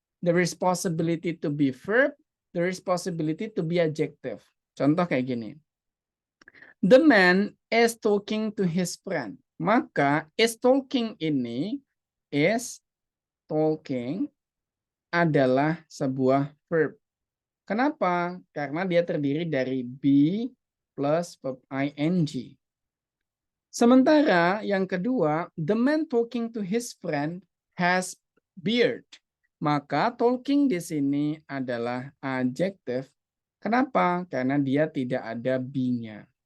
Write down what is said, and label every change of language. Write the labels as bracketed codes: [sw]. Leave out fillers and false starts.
[en] The responsibility to be verb, the responsibility to be adjective. [id] Contoh kayak gini. [en] The man is talking to his friend. [id] Maka [en] is talking [id] ini, is talking adalah sebuah verb. Kenapa? Karena dia terdiri dari be plus verb ing. Sementara yang kedua, [en] the man talking to his friend has beard. [id] Maka talking di sini adalah adjective. Kenapa? Karena dia tidak ada be-nya.